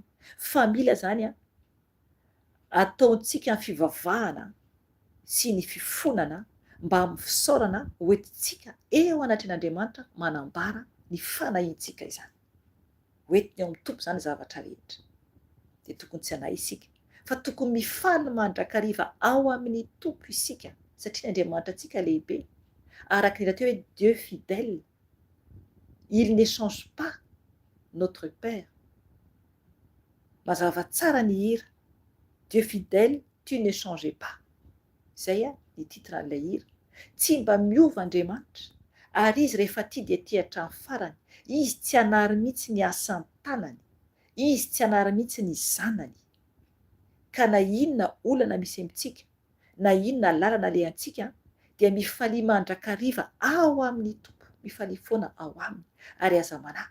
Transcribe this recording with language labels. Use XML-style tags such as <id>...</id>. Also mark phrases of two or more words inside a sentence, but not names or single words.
<mg>Fa mila zany ataontsika ny fivavahana sy ny fifonana mba amin'ny fisaorana hoentintsika eo anatin'Andriamanitra manambara ny fanahintsika izany. Hoentiny ao amin'ny tompo zany zavatra rehetra. Dia tokony tsy hanay isika, fa tokony mifaly mandrakariva ao amin'ny tompo isika, satria Andriamanitra antsika lehibe. Araka ny rahateo hoe</mg> <fr>Dieu fidèle, il ne change pas, notre Père.</fr> <mg>Mazava tsara ny hira,</mg> <fr>Dieu fidèle, tu ne changes pas.</fr> <mg>Zay ny titran'ilay hira. Tsy mba miova Andriamanitra, ary izy rehefa tia dia tia hatramin'ny farany. Izy tsy hanary mihitsy ny asan'ny tanany, izy tsy hanary mihitsy ny zanany. Ka na inona olana misy amintsika, na inona lalana alehantsika, dia mifalia mandrakariva ao amin'ny tompo, mifalia foana ao aminy, ary aza manahy.</mg>